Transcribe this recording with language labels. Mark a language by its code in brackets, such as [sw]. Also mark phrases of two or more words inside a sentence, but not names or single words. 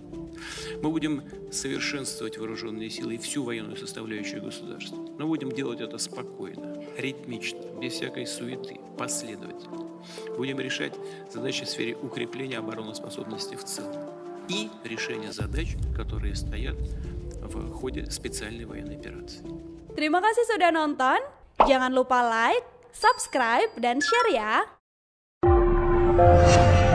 [ru] Мы будем совершенствовать вооруженные силы и всю военную составляющую государства. Но будем делать это спокойно, ритмично, без всякой суеты, последовательно. Будем решать задачи в сфере укрепления обороноспособности в целом и решения задач, которые стоят в ходе специальной военной операции. [id] Terima kasih sudah nonton. Jangan lupa like, subscribe, dan share ya.